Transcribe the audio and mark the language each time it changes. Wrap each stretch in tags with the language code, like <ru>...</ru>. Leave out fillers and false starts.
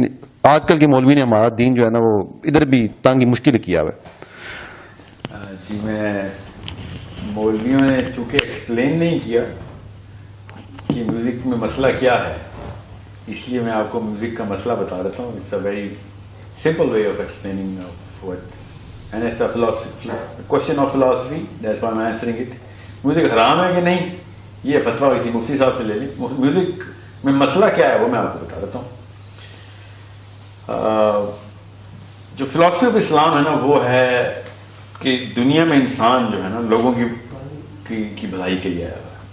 <ur>لیکن آج کل کے مولوی نے ہمارا دین جو ہے نا وہ ادھر بھی تنگ مشکل کیا ہوا ہے. جی میں مولویوں نے چونکہ ایکسپلین نہیں کیا کہ میوزک میں مسئلہ کیا ہے، اس لیے میں آپ کو میوزک کا مسئلہ بتا دیتا ہوں.</ur> <en>It's a very simple way of explaining what's, and it's a philosophy, a question of philosophy, that's why I'm answering it.</en> <ur>Music حرام ہے کہ نہیں، یہ فتویٰ ہوئی تھی مفتی صاحب سے لے لیں. میوزک میں مسئلہ کیا ہے وہ میں آپ کو بتا دیتا ہوں. جو فلاسفی آف اسلام ہے نا وہ ہے کہ دنیا میں انسان جو ہے نا لوگوں کی بھلائی کے لیے آیا ہے.</ur>